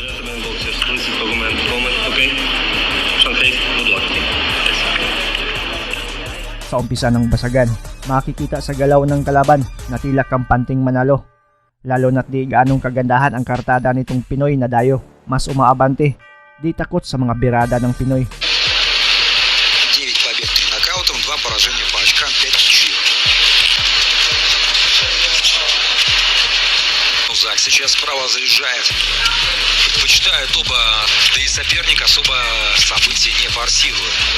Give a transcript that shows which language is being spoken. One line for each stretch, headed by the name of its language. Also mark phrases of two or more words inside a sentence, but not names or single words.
Filipino: Sa umpisa ng basagan, makikita sa galaw ng kalaban na tila kampanting manalo. Lalo na't di gaanong kagandahan ang kartada nitong Pinoy na dayo. Mas umaabante, di takot sa mga birada ng Pinoy.
Russian: 9 побед 3 нокаутом, 2 поражения по очкам, 5 ничьих. Зак сейчас справа заряжает. Предпочитают оба, да и соперник особо события не форсирует.